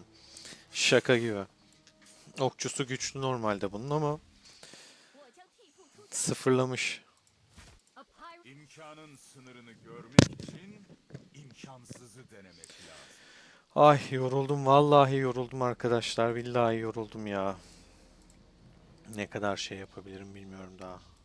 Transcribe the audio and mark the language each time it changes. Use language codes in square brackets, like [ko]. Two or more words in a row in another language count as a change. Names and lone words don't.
[tr] Şaka gibi. Okçusu güçlü normalde bunun ama [zh] 我将替父出征。 [tr] sıfırlamış. [en] A pirate [tr] İmkanın sınırını görmek için imkansızı denemek lazım. Ay yoruldum, vallahi yoruldum arkadaşlar. Billahi yoruldum ya. Ne kadar şey yapabilirim bilmiyorum daha.